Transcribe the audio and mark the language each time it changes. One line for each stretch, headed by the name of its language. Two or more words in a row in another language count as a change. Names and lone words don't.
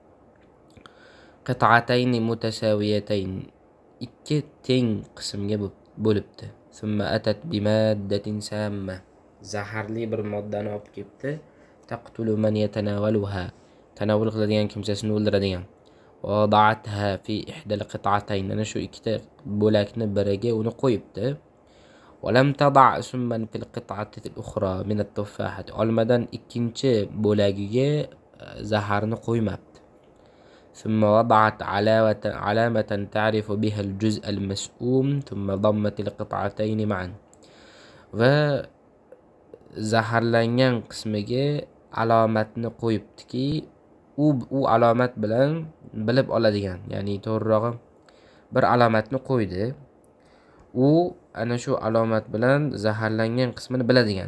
Arabic: قطعتين متساويتين,
Uzbek: ikki teng qismga bo'libdi.
Arabic: ثم أتت بمادة سامة,
Uzbek: zaharli bir moddani olib kelibdi.
Arabic: تقتل من يتناولها,
Uzbek: tanovul qiladigan kimsasini o'ldiradigan.
Arabic: و وضعتها في إحدى القطعتين,
Uzbek: ana shu ikkita bo'lakni biriga uni qo'yibdi.
Arabic: ولم تضع سما في القطعة الأخرى من التفاحة,
Uzbek: olmadan ikkinchi bo'lagiga zaharni qo'ymabdi.
Arabic: ثم وضعت علامة تعرف بها الجزء المسؤوم ثم ضمت القطعتين معا,
Uzbek: va zaharlangan qismiga alomatni qo'yibdiki, u alomat bilan bilib oladigan, ya'ni to'g'rirog'i bir alomatni qo'ydi, u ana shu alomat bilan zaharlangan qismini biladigan.